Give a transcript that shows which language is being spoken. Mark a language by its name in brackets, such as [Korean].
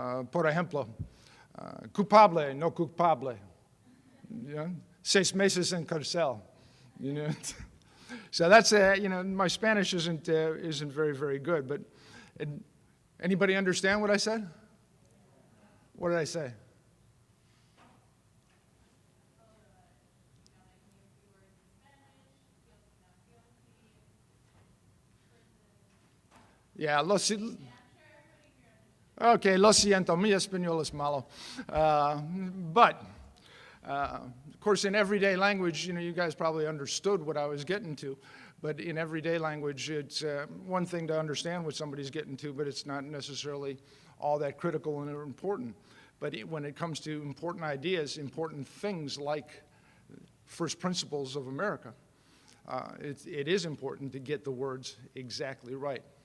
[Spanish] Por ejemplo, culpable, no culpable. [English] You know? [Spanish] 6 meses en cárcel. You know? [English] So that's, you know, my Spanish isn't very, very good. But anybody understand what I said? What did I say? Yeah, okay, [Spanish] lo siento, mi español es malo. [English] But, of course, in everyday language, you know, you guys probably understood what I was getting to. But in everyday language, it's one thing to understand what somebody's getting to, but it's not necessarily all that critical and important. But when it comes to important ideas, important things like first principles of America, it is important to get the words exactly right.